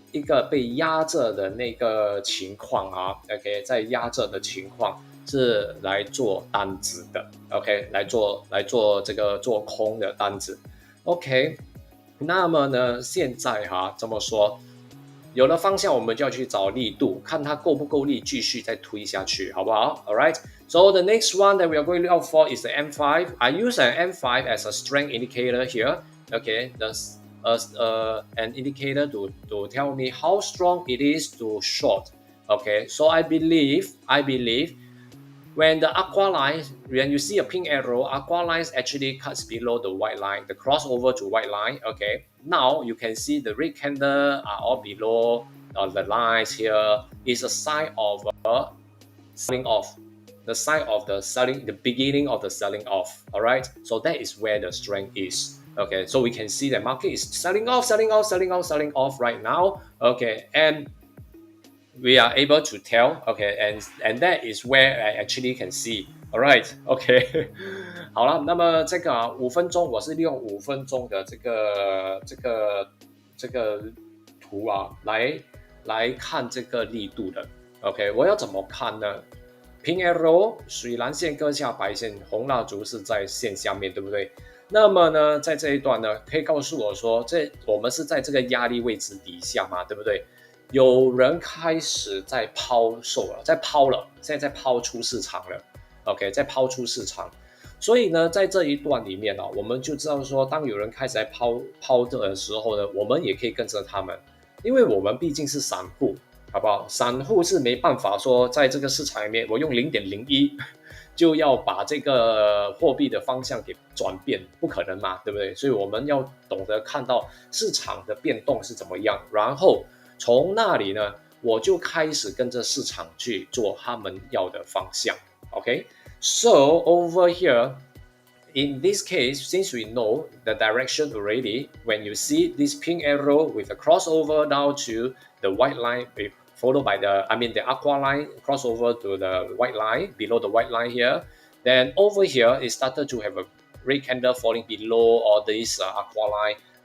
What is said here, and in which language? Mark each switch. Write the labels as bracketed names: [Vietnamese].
[Chinese] 一个被压着的那个情况啊 ，OK， 在压着的情况是来做单子的 ，OK， 来做这个做空的单子 ，OK。那么呢，现在这么说，有了方向，我们就要去找力度，看它够不够力，继续再推下去，好不好 ？All right. [English] So the next one that we are going to look for is the M5. I use an M5 as a strength indicator here. Okay, that's an indicator to tell me how strong it is to short. Okay, so I believe when the aqua line, when you see a pink arrow, aqua lines actually cuts below the white line, the crossover to white line. Okay, now you can see the red candle are all below the lines here. Is a sign of selling off, the sign of the selling, the beginning of the selling off. All right, so that is where the strength is. Okay, so we can see the market is selling off right now. Okay, and we are able to tell, okay, and that is where I actually can see. [Chinese] All right, okay 好了，那么这个5分钟，我是利用5分钟的这个图来看这个力度的。 OK， 我要怎么看呢？Pink arrow 水蓝线割下白线，红蜡烛是在线下面，对不对？那么呢，在这一段呢，可以告诉我说，我们是在这个压力位置底下嘛，对不对？有人开始在抛售了，现在在抛出市场了 ，OK， 在抛出市场。所以呢，在这一段里面我们就知道说，当有人开始在抛的时候呢，我们也可以跟着他们，因为我们毕竟是散户，好不好？散户是没办法说在这个市场里面，我用0.01就要把这个货币的方向给转变，不可能嘛，对不对？所以我们要懂得看到市场的变动是怎么样，然后从那里呢，我就开始跟着市场去做他们要的方向。 [English] Okay, so over here, in this case, since we know the direction already, when you see this pink arrow with a crossover down to the white line, followed by the aqua line crossover to the white line, below the white line here, then over here, it started to have a red candle falling below all this aqua line.